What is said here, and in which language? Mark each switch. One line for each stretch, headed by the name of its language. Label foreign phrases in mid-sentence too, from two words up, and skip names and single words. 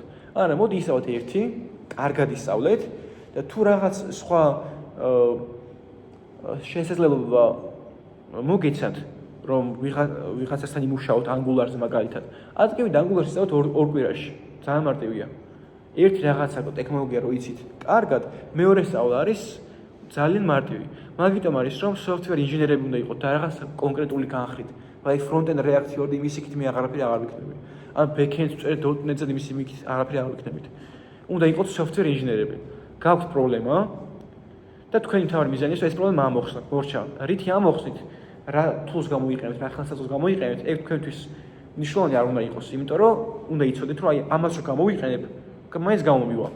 Georgian: არა, მოდი ისწავლოთ ერთი, კარგად ისწავლეთ და თუ რაღაც სხვა შესაძლებლობა მოგეცათ, რომ ვიღაცასთან იმუშაოთ Angular-ზე მაგალითად. ადგილით Angular-ს ისწავლოთ ორ კვირაში. ძალიან მარტივია. ერთი რაღაცა ტექნოლოგია რო იცით კარგად, მეორე სწავლა არის ძალიან მარტივი. მაგიტომ არის რომ software ინჟინერები უნდა იყოთ და რაღაც კონკრეტული განხრით. აი front-end React-ი იმის იქით მე აღარაფერი აღარ ვიქნები. ან back-end წერეთ .NET-ზე იმის იქით აღარაფერი აღარ ვიქნებით. უნდა იყოთ software ინჟინერები. გაქვთ პრობლემა და თქვენი თავი მიზანი ის პრობლემა ამოხსნათ. მორჩა, რითი ამოხსნით? რა tools გამოიყენებთ, რა ხელსაწყოს გამოიყენებთ, ეგ თქვენთვის მნიშვნელოვანი არ უნდა იყოს, იმიტომ რომ უნდა იცოდეთ, რომ აი ამას რო გამოვიყენებ, მაინც გამომივა.